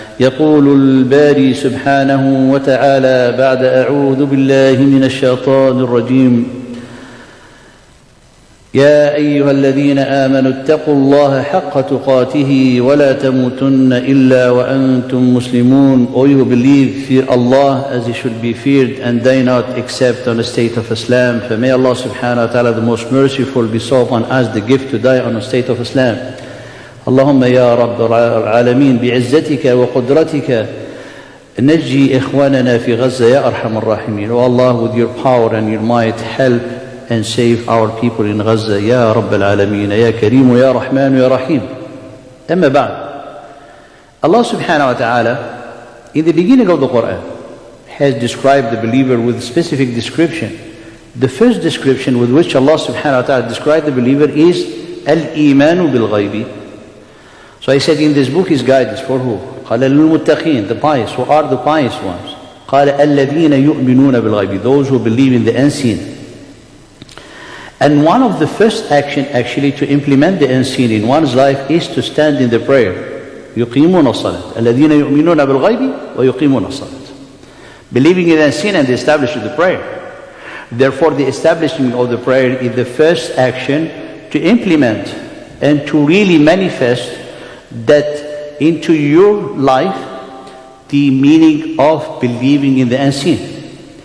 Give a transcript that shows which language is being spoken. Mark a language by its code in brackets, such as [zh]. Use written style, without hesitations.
[ar] يقول الباري سبحانه وتعالى بعد أعوذ بالله من الشيطان الرجيم: يا أيها الذين آمنوا اتقوا الله حق تقاته ولا تموتن إلا وأنتم مسلمون. [en] O you who believe, fear Allah as He should be feared, and die not except on the state of Islam. For may Allah subhanahu wa ta'ala the most merciful bestow upon us the gift to die on the state of Islam. [ar] اللهم يا رب العالمين بعزتك وقدرتك نجي إخواننا في غزة يا أرحم الراحمين. [en] O Allah, with your power and your might, help and save our people in Gaza [ar] يا رب العالمين يا كريم يا رحمن يا رحيم. أما بعد, [en] Allah subhanahu wa ta'ala in the beginning of the Quran has described the believer with a specific description. The first description with which Allah subhanahu wa ta'ala described the believer is al-imanu bil-ghaybi. So I said in this book is guidance for who? [ar] قال للمتقين, [en] the pious. Who are the pious ones? [ar] قال الذين يؤمنون بالغيب, [en] those who believe in the unseen. And one of the first action actually to implement the unseen in one's life is to stand in the prayer. [ar] يقيمون الصلاة الذين يؤمنون بالغيب ويقيمون الصلاة. [en] Believing in the unseen and establishing the prayer. Therefore the establishment of the prayer is the first action to implement and to really manifest that into your life the meaning of believing in the unseen.